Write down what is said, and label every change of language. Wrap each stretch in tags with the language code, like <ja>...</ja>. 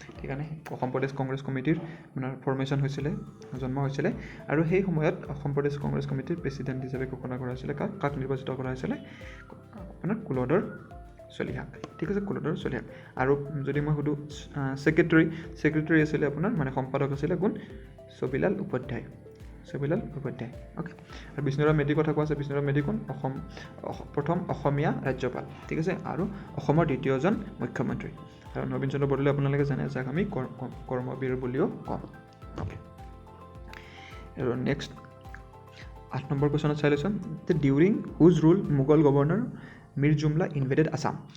<as>সেইকাৰণে অসম প্ৰদেশ কংগ্ৰেছ কমিটিৰ আপোনাৰ ফৰ্মেশ্যন হৈছিলে, জন্ম হৈছিলে। আৰু সেই সময়ত অসম প্ৰদেশ কংগ্ৰেছ কমিটিৰ প্ৰেচিডেণ্ট হিচাপে ঘোষণা কৰা হৈছিলে। কাক নিৰ্বাচিত কৰা হৈছিলে? আপোনাৰ কুলধৰ চলিহাক। ঠিক আছে, কুলধৰ চলিহাক। আৰু যদি মই সুধোঁ ছেক্ৰেটাৰী আছিলে আপোনাৰ, মানে সম্পাদক আছিলে কোন? ছবিলাল উপাধ্যায়, ছবিলাল উপাধ্যায়, অ'কে। আৰু বিষ্ণুৰাম মেধিৰ কথা কোৱা আছে। বিষ্ণুৰাম মেধি কোন? প্ৰথম অসমীয়া ৰাজ্যপাল। ঠিক আছে, আৰু অসমৰ দ্বিতীয়জন মুখ্যমন্ত্ৰী। আৰু নবীন চন্দ্ৰ বৰদলৈ আপোনালোকে জানে, যাক আমি কৰ্মবীৰ বুলিও কওঁ, অ'কে। আৰু নেক্সট 8 নম্বৰ কুৱেশ্যনত চাই লৈছোঁ যে</as> <en>During whose rule Mughal governor Mir Jumla invaded Assam.</en>